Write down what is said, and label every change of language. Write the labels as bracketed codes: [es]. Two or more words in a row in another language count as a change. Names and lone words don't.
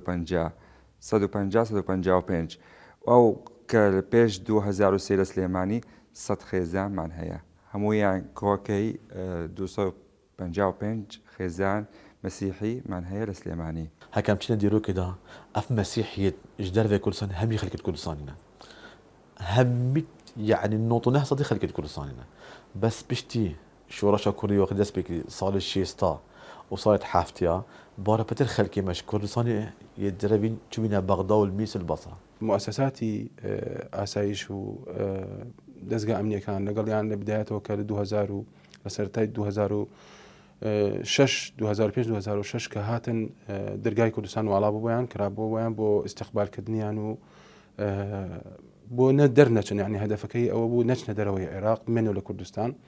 [ckb] 150 ئەو کە لە پێش 2003 لە سلێمانی 100 خێزانمان هەیە هەموویان کۆکەی 255 خێزان مەسیحیمان هەیە لە سلێمانی. [ku] هەکەم چینە دیرۆکێدا ئەف مەسیحیت ji dervê Kurdistanê hemî xelkê Kurdistanê ne hemî yani 99 sedî xelkê Kurdistanê ne bes piştî şoreşa Kurdî wextî dest pê kirî salê 60 û salê 70 barepêtir xelkê me ji Kurdistanê yê derevîn çûbîne Bexda û Mîs û Basra. [ckb] مؤسساتی ئاسایش و دەستگا ئەمنیەکان لەگەڵیان لە بدایەتەوە کە لە 2000 و لە سەرەتای 2006 کە هاتن دەرگای کوردستان واڵا بۆیان کرابۆیان بۆ ئیستیقبالکردنیان و بۆ نە دەرنەچن یعنی هەدەفەکەی ئەوە بوو نەچنە دەرەوەی عێراق بمێنەوە لە کوردستان